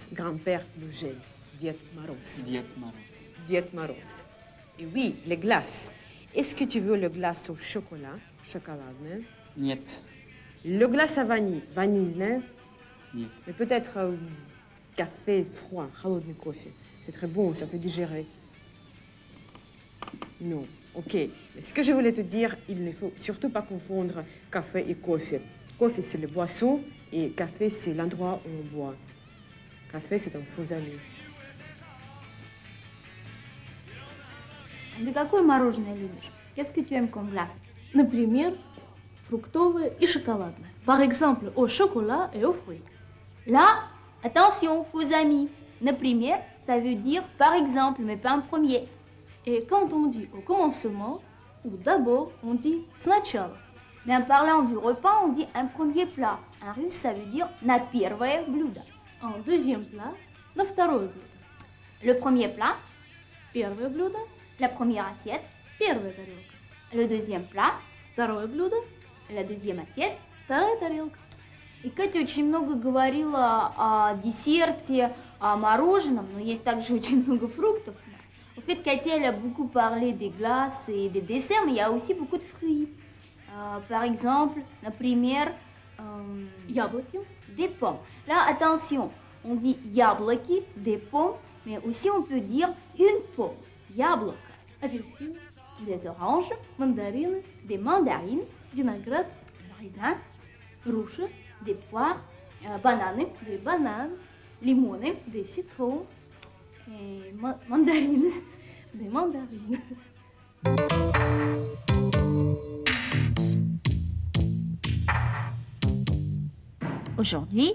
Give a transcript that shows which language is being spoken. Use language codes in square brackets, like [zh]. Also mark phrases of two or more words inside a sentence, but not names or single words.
[fr] Grand-père, le gel, Diet Maros. Diet Maros. Diet Maros. Et oui, les glaces. Est-ce que tu veux le glace au chocolat, chocolatné? [ru] Нет. [fr] Le glace à vanille, vanille, [ru] Нет. [fr] mais peut-être café froid, [ru] холодный кофе. [fr] C'est très bon, ça fait digérer. Non, ok. Mais ce que je voulais te dire, il ne faut surtout pas confondre café et coffee. Coffee, c'est le boisson, et café, c'est l'endroit où on boit. Café, c'est un faux ami. [ru] Ты какое мороженое любишь? [fr] Qu'est-ce que tu aimes comme glace? [ru] Например, фруктовое и шоколадное. [fr] Par exemple, au chocolat et aux fruits. Là, attention, faux amis. Например, ça veut dire par exemple, mais pas en premier. Et quand on dit au commencement ou d'abord, on dit сначала. Mais en parlant du repas, on dit un premier plat. En russe, ça veut dire [ru] на первое блюдо. [fr] En deuxième plat, [ru] на второе блюдо. [fr] Le premier plat, [ru] Первое блюдо, [fr] la première assiette. [ru] первая тарелка. [fr] Le deuxième plat, [ru] Второе блюдо, [fr] la deuxième assiette. [ru] вторая тарелка. И Катя очень много говорила о десерте, о мороженом, но есть также очень много фруктов. [fr] En fait, Katia, elle a beaucoup parlé des glaces et des desserts, mais il y a aussi beaucoup de fruits. Par exemple, [ru] например, Яблоки, [fr] des pommes. Là, attention, on dit яблоки, des pommes, mais aussi on peut dire une pomme. [ru] Яблоко, апельсины, [fr] des oranges, [ru] мандарины, [fr] des mandarines, [ru] виноград, [fr] des raisins, [ru] груши, [fr] des poires, bananes, des bananes, [ru] limones, [fr] des citrons, et mandarines. des mandarines. Aujourd'hui,